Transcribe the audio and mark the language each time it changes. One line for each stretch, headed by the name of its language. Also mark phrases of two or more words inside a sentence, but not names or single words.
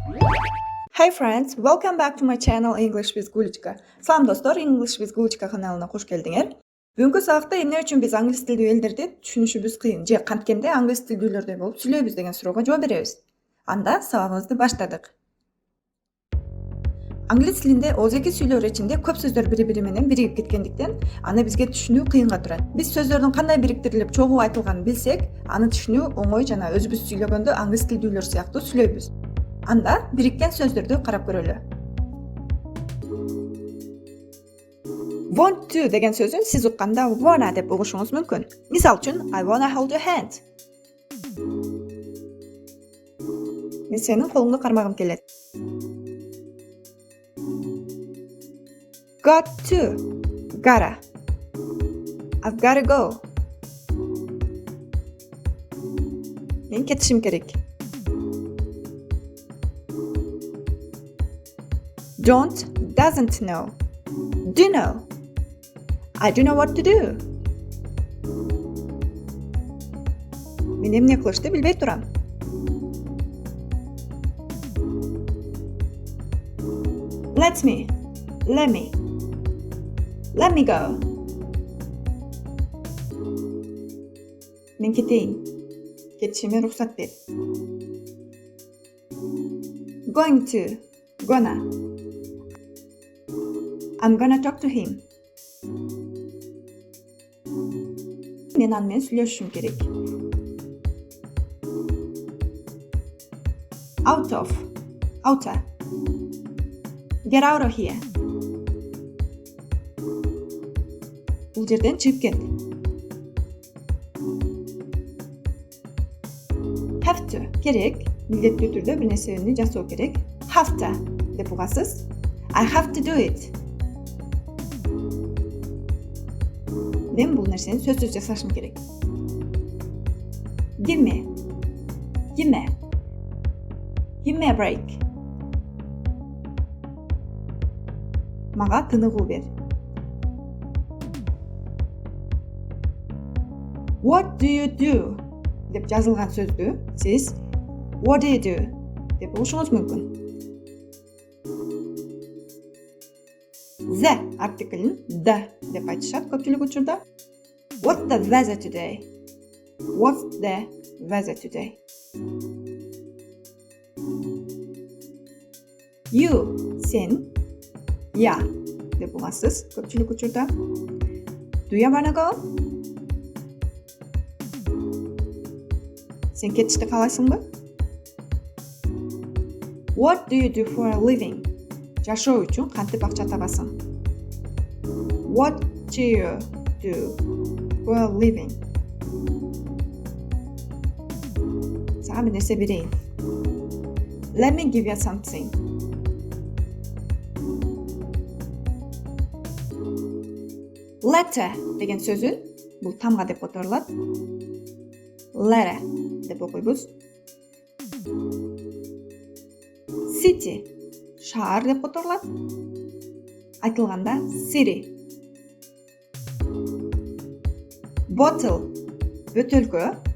English: Hi friends, welcome back to my channel English with Gulchka.
Kyrgyz: Салам достор, English with Gulchka каналына кош келдиңер. Бүгүнкү сабакта эмне үчүн биз англис тилдүү элдерди түшүнүшүбүз кыйын же канткенде англис тилдүүлөрдөй болуп сүйлөйбүз деген суроого жооп беребиз. Анда сабагыбызды баштадык. Англис тилинде ооздуки сүйлөөр ичинде көп сөздөр бири-бири менен биригип кеткендиктен, аны бизге түшүнүү кыйынга турат. Биз сөздөрдүн кандай бириктирилип чогуу айтылганын билсек, аны түшүнүү оңой жана өзүбүз сүйлөгөндө англис тилдүүлөр сыяктуу сүйлөйбүз. Анда бириккен сөздөрдү карап көрөлү.
English: Want to
Kyrgyz: деген сөзүн сиз укканда wanna деп угушуңуз мүмкүн. Мисал үчүн,
English: I wanna hold your hand.
Kyrgyz: Мен сенин колуңду кармагым келет.
English: Got to, gotta. I've gotta go.
Kyrgyz: Мен кетишим керек.
English: Don't, doesn't know. Do know. I do know what to do.
Kyrgyz: Мен эмне кылышты билбей турам.
English: Let me go.
Kyrgyz: Мен кетейин. Кетишиме рухсат бер.
English: Going to, gonna. I'm gonna talk to him.
Kyrgyz: Мен аны менен сүйлөшүшүм керек.
English: Out of, outa. Get out of here.
Kyrgyz: Бул жерден чыгып кет. Have to, керек. Милдеттүү түрдө бир нерсени жасоо керек.
English: Have to
Kyrgyz: деп угасыз.
English: I have to do it.
Kyrgyz: Мен бул нерсени сөзсүз жасашым керек.
English: Give me a break.
Kyrgyz: Мага тыныгуу бер.
English: What do you do?
Kyrgyz: деп жазылган сөздү сиз
English: What do you do?
Kyrgyz: деп угушуңуз мүмкүн. The артиклин the деп айтышат көпчүлүк учурда.
English: What's the weather today? What's the weather today? You,
Kyrgyz: сен, я деп угасыз көпчүлүк учурда.
English: Do you wanna go?
Kyrgyz: Сен кетишти каалайсыңбы?
English: What do you do for a living?
Kyrgyz: Жашоо үчүн кантип акча табасың?
English: What do you do for a living?
Kyrgyz: Сага бир нерсе берейин.
English: Let me give you something.
Kyrgyz: Letter деген сөзүн бул тамга деп которулат. Letter деп окуйбуз. City шаар деп которулат. Айтылганда city. Bottle бөтөлкө.